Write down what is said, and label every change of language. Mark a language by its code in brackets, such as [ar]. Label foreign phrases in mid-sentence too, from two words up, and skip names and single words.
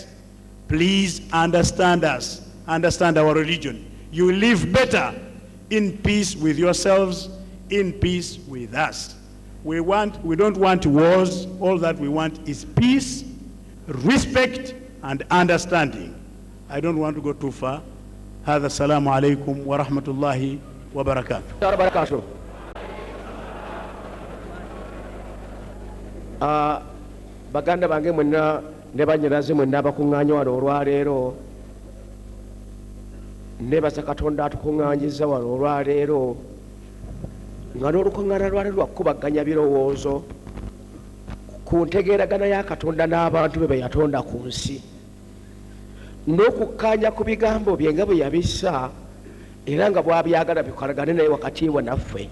[en] Please understand us, understand our religion. You will live better in peace with yourselves, in peace with us. We don't want wars. All that we want is peace, respect, and understanding. I don't want to go too far. [ar] هذا السلام عليكم ورحمة الله وبركاته. [lg] Baganda bange mwenna ne banyiraze mwenna abakuŋŋaanya wano olwaleero, nebaza Katonda atukuŋŋaanyiza wano olwaleero nga n'olukuŋŋaana lwaleero lwakubaganya birowoozo ku ntegeeragana ya Katonda n'abantu be be yatonda ku nsi, n'okukkaanya ku bigambo bye nga bwe yabissa era nga bw'abyagala bikolagane naye wakati we naffe.